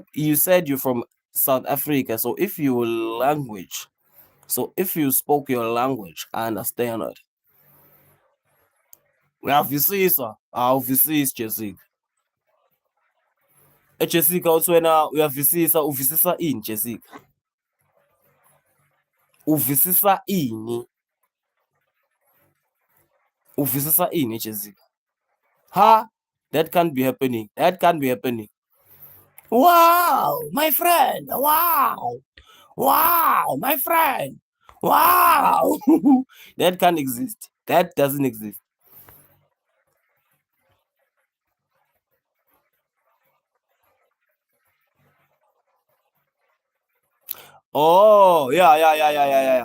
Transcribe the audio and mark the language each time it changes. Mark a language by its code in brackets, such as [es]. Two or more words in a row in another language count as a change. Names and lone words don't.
[en] You said you're from South Africa, so if you spoke your language, I understand it. [ss] Uyavisisa, awuvisisi Jessica. Jessica uthi wena uvisisa ini Jessica? Uvisisa ini? Uvisisa ini Jessica? Ha? [en] That can't be happening. That can't be happening. Wow, my friend. Wow, my friend. Wow. That can't exist. That doesn't exist. Oh, yeah.